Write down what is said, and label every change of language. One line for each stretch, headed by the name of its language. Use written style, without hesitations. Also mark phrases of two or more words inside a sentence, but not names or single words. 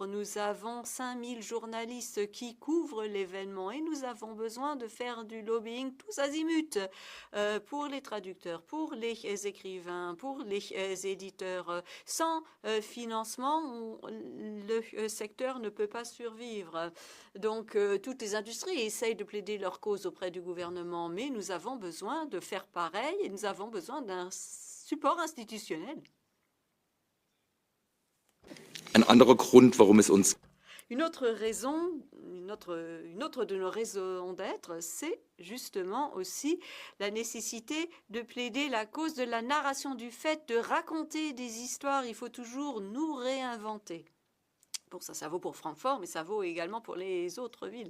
French: Nous avons 5000 journalistes qui couvrent l'événement et nous avons besoin de faire du lobbying tous azimuts pour les traducteurs, pour les écrivains, pour les éditeurs. Sans financement, le secteur ne peut pas survivre. Donc, toutes les industries essayent de plaider leur cause auprès du gouvernement, mais nous avons besoin de faire pareil et nous avons besoin d'un support institutionnel.
German: Ein anderer Grund, warum es uns
French: Une autre raison, une autre de nos raisons d'être, c'est justement aussi la nécessité de plaider la cause de la narration, du fait de raconter des histoires. Il faut toujours nous réinventer. Bon, ça vaut pour Francfort, mais ça vaut également pour les autres villes.